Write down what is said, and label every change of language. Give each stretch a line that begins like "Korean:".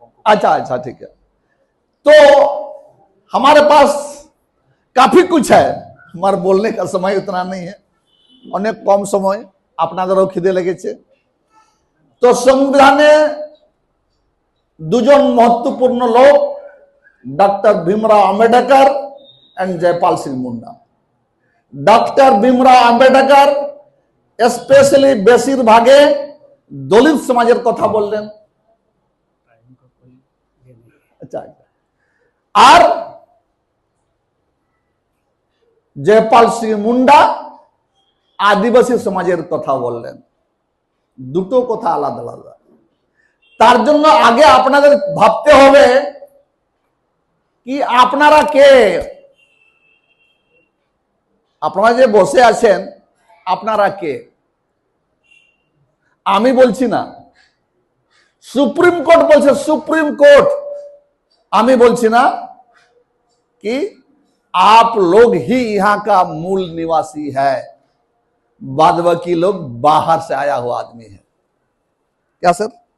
Hindi: अच्छा अच्छा ठीक है। तो हमारे पास काफी कुछ है, हमारे बोलने का समय उतना नहीं है, अनेक कम समय
Bangla: আপনাদেরও খিদে লেগেছে। তো সংবিধানে 2 জন
Hindi: महत्वपूर्ण लोग,
Bangla: doctor Bhimrao Ambedkar and Jaipal Singh Munda. Doctor Bhimrao Ambedkar specially বেশিরভাগে দলিত সমাজের কথা বললেন। अच्छा, আর জয়পাল সিং মুন্ডা আদিবাসী সমাজের কথা বললেন। দুটো কথা আলাদা আলাদা। তার জন্য আগে আপনাদের ভাবতে হবে কি আপনারা কে। আপনারা যে বসে আছেন, আপনারা কে? আমি বলছি না, সুপ্রিম কোর্ট বলছে, সুপ্রিম কোর্ট আমি বলছি না
Hindi: कि आप लोग ही यहां का मूल निवासी है, बाद बाकी लोग बाहर से आया हुआ आदमी है। क्या सर?